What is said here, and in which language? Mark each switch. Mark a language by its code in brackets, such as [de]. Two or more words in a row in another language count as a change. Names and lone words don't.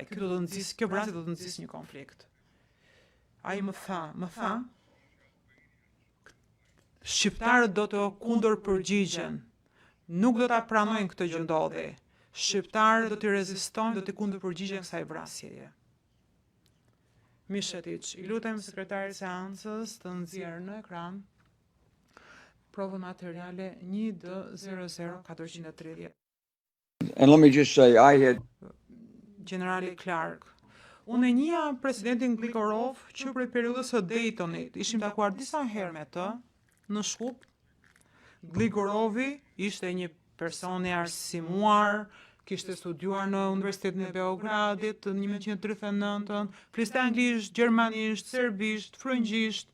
[sq] Kjo vrasje do të nxjisë një konflikt. Ai më tha, shqiptarët do të kundër përgjigjen. Nuk do ta pranojnë këtë gjë ndodhi. Shqiptarët do të rezistojnë, do të kundër përgjigjen kësaj vrasjeje. Mishetić, i lutem sekretarit seancës të nxjerrë në ekran provën materiale 1D00430. [en] And let me just say, I had [sq] Generali Clark. Unë e njihja presidentin Gligorov që prej periudhës së Daytonit. Ishim takuar disa herë me të në Shkup. Gligorovi ishte një person i arsimuar, kishte studiuar në Universitetin e Beogradit në 1939, fliste anglisht, gjermanisht, serbisht, frëngjisht.